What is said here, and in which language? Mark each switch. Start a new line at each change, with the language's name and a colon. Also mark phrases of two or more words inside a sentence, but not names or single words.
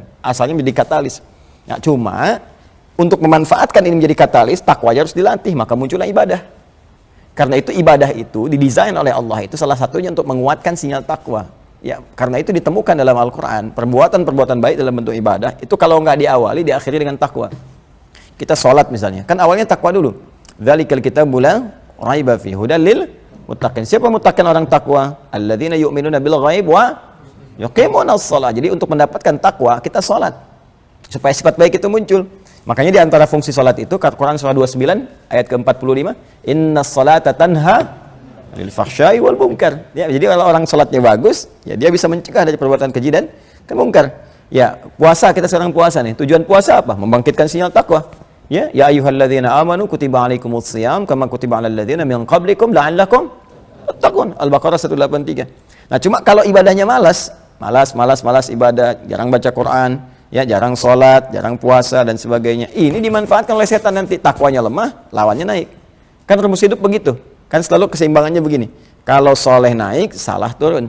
Indonesian: Asalnya menjadi katalis. Nah, cuma untuk memanfaatkan ini menjadi katalis, takwa harus dilatih, maka muncullah ibadah. Karena itu ibadah itu didesain oleh Allah itu salah satunya untuk menguatkan sinyal takwa. Ya, karena itu ditemukan dalam Al-Quran, perbuatan-perbuatan baik dalam bentuk ibadah, itu kalau nggak diawali, diakhiri dengan takwa. Kita sholat misalnya, kan awalnya takwa dulu.
Arabic: ذلك الكتاب لا ريب فيه هدى للمتقين.
Indonesian: Siapa muttaqin orang takwa?
Arabic: الذين يؤمنون بالغيب ويقيمون الصلاة.
Indonesian: Jadi untuk mendapatkan takwa, kita sholat. Supaya sifat baik itu muncul. Makanya di antara fungsi salat itu Quran surah 29 ayat ke-45,
Arabic: إن الصلاة تنهى عن الفحشاء والمنكر.
Indonesian: Ya, jadi kalau orang salatnya bagus, ya dia bisa mencegah dari perbuatan keji dan kemungkar. Ya, puasa, kita sekarang puasa nih. Tujuan puasa apa? Membangkitkan sinyal takwa.
Arabic: يا أيها الذين آمنوا كتب عليكم الصيام كما كتب على الذين من قبلكم لعلكم تتقون.
Indonesian: Al-Baqarah 183. Nah, cuma kalau ibadahnya malas ibadah, jarang baca Quran, ya, jarang sholat, jarang puasa, dan sebagainya. Ini dimanfaatkan oleh setan, nanti takwanya lemah, lawannya naik. Kan rumus hidup begitu. Kan selalu keseimbangannya begini. Kalau soleh naik, salah turun.